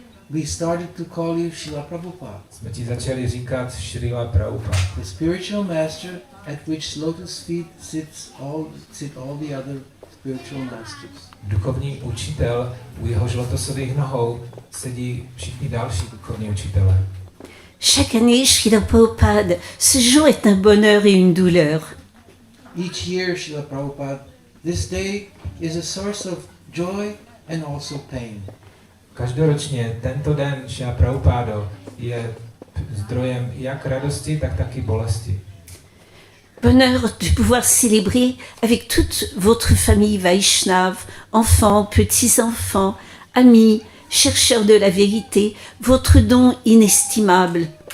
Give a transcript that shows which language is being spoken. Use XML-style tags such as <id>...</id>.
<en>we started to call you Srila Prabhupada,</en> <cs>jsme ti začali říkat Šrila Prabhupada.</cs> <en>the spiritual master at which lotus feet sit all the other spiritual masters.</en> <cs>Duchovní učitel, u jehož lotosových nohou sedí všichni další duchovní učitelé.</cs> <fr>Chaque année, Srila Prabhupada, ce jour est un bonheur et une douleur.</fr> <en>Each year, Srila Prabhupada, this day is a source of joy and also pain.</en> <cs>Každoročně tento den Šrila Prabhupada je zdrojem jak radosti, tak taky bolesti.</cs> <fr>Bonheur de pouvoir célébrer avec toute votre famille Vaishnave, enfants, petits-enfants, amis, chercheurs de la vérité, votre don inestimable.</fr>